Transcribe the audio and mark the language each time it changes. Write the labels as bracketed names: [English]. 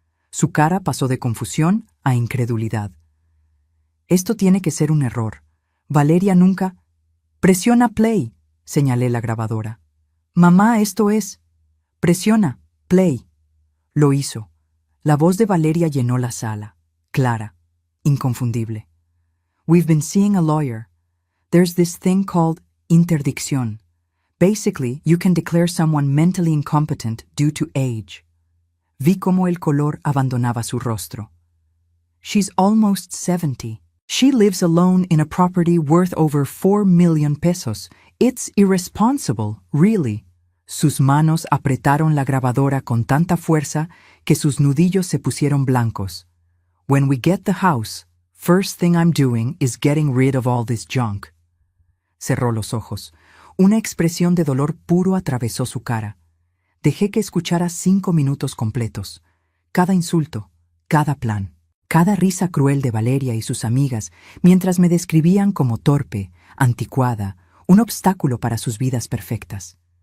[Spanish] Su cara pasó de confusión a incredulidad. Esto tiene que ser un error. Valeria nunca... Presiona play, señalé la grabadora. Mamá, esto es... Presiona play. Lo hizo. La voz de Valeria llenó la sala. Clara, inconfundible. [English] We've been seeing a lawyer. There's this thing called interdicción. Basically, you can declare someone mentally incompetent due to age. [Spanish] Vi cómo el color abandonaba su rostro. [English] She's almost 70. She lives alone in a property worth over 4 million pesos. It's irresponsible, really. [Spanish] Sus manos apretaron la grabadora con tanta fuerza que sus nudillos se pusieron blancos. [English] When we get the house, first thing I'm doing is getting rid of all this junk. [Spanish] Cerró los ojos. Una expresión de dolor puro atravesó su cara. Dejé que escuchara 5 minutos completos. Cada insulto, cada plan, cada risa cruel de Valeria y sus amigas mientras me describían como torpe, anticuada, un obstáculo para sus vidas perfectas.